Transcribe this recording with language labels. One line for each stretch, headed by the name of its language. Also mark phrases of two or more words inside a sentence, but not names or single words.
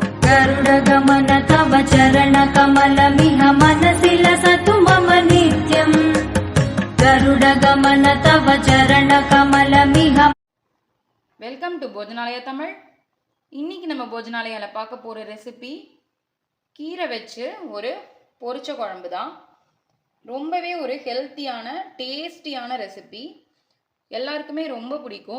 Sanskrit: गरुडगमन तव चरणकमलमिह मनसि लसतु मम नित्यम् गरुडगमन तव चरणकमलमिह।
English: Welcome to போஜனாலயா தமிழ்.
Tamil: இன்னைக்கு நம்ம போஜனாலயால பார்க்க போற ரெசிபி கீரை வச்சு ஒரு பொரிச்ச குழம்பு தான். ரொம்பவே ஒரு ஹெல்த்தியான டேஸ்டியான ரெசிபி, எல்லாருக்குமே ரொம்ப பிடிக்கும்.